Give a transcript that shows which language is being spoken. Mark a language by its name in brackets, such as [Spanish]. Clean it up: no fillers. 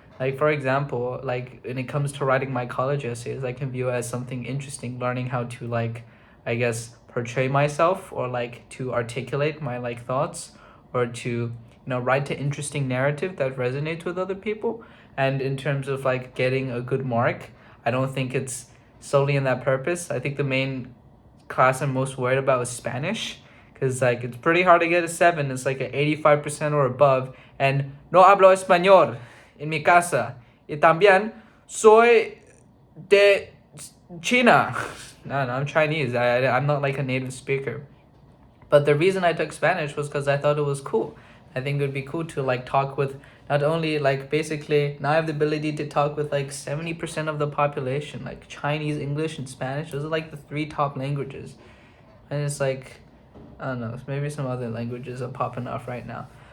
[English] Like for example, like when it comes to writing my college essays, I can view it as something interesting, learning how to like, I guess, portray myself or like to articulate my like thoughts, or to write an interesting narrative that resonates with other people. And in terms of like getting a good mark, I don't think it's solely in that purpose. I think the main class I'm most worried about is Spanish, because like it's pretty hard to get a 7. It's like an 85% or above, and [Spanish] no hablo español en mi casa, y también soy de China. [English] No, I'm Chinese. I'm not like a native speaker. But the reason I took Spanish was because I thought it was cool. I think it would be cool to like talk with not only like basically now I have the ability to talk with like 70% of the population, like Chinese, English, and Spanish. Those are like the three top languages. And it's like, I don't know, maybe some other languages are popping off right now.